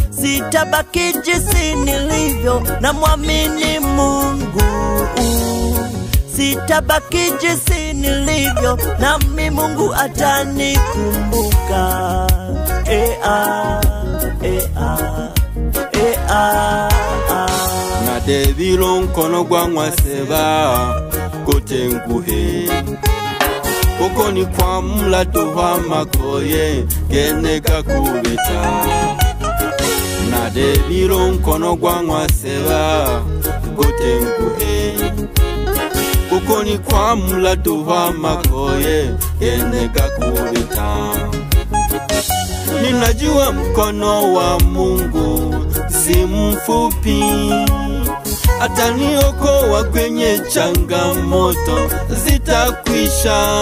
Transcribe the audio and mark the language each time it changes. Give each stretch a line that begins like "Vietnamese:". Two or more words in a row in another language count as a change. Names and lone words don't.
Swahili: Sitabaki jinsi nilivyo, namwamini Mungu. Sitabaki jinsi nilivyo, nami Mungu atanikumbuka. Eh, ah, eh, ah, eh, ah, ah.
Sukuma: Na debilo nkono gwa Mwaseba. kote nguhe. Koko ni kwa mla tuwa makoye, kene kakubita. Na debiro nkono gwa mwaseba, kote nguhe. Koko ni kwa mla tuwa makoye, kene kakubita.
Swahili: Ninajua mkono wa Mungu si mfupi. Ataniokoa kwenye changamoto, zitakwisha.